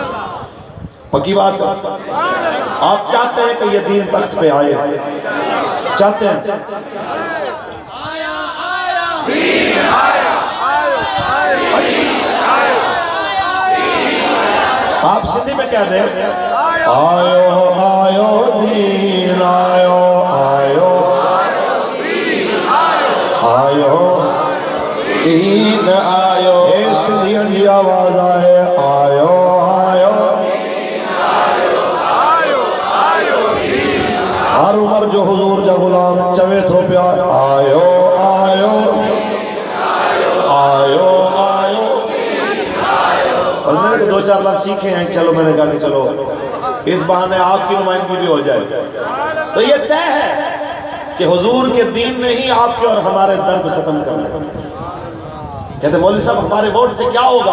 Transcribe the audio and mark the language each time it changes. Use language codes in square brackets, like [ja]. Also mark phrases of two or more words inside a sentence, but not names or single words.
[ur] پکی بات ہے؟ آپ چاہتے ہیں کہ یہ دین تخت پہ آئے، چاہتے ہیں؟ آپ سندھی میں کہہ دیں [sd] آیو آیو دین آیو آیو آیو دین آیو، اے سندھیان جی آواز آئے آیو آیو ہر عمر جو حضور جا غلام چوے تھو پیا آیو آیو آیو آیو۔ [ur] اور میں نے 2-4 لفظ سیکھے ہیں، چلو میں نے کہا کہ چلو اس بہانے آپ کی نمائندگی بھی ہو جائے۔ تو یہ طے ہے کہ حضور کے دین نے ہی آپ کے اور ہمارے درد ختم کرنا۔ کہتے ہیں مولوی صاحب ہمارے ووٹ سے کیا ہوگا؟